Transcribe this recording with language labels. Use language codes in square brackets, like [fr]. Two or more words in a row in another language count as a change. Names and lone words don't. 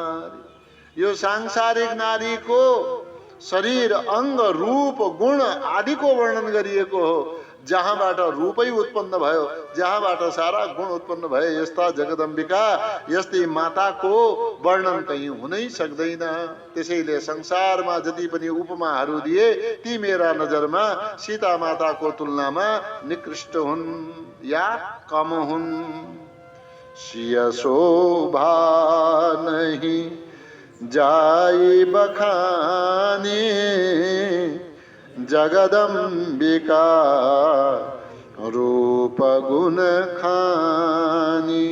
[ne] यो सांसारिक नारीको शरीर, अङ्ग, रूप, गुण आदिको वर्णन गरिएको हो, जहाँबाट रूपै उत्पन्न भयो, जहाँबाट सारा गुण उत्पन्न भए, यस्ता जगदम्बिका, यस्तै माताको वर्णन कहीँ हुनै सक्दैन। त्यसैले संसारमा जति पनि उपमाहरू दिए ती मेरा नजरमा सीता माताको तुलनामा निकृष्ट हुन् या कम हुन्। [awa] सिय शोभा नहीं जाई बखानी, जगदम्बिका रूप गुण खानी।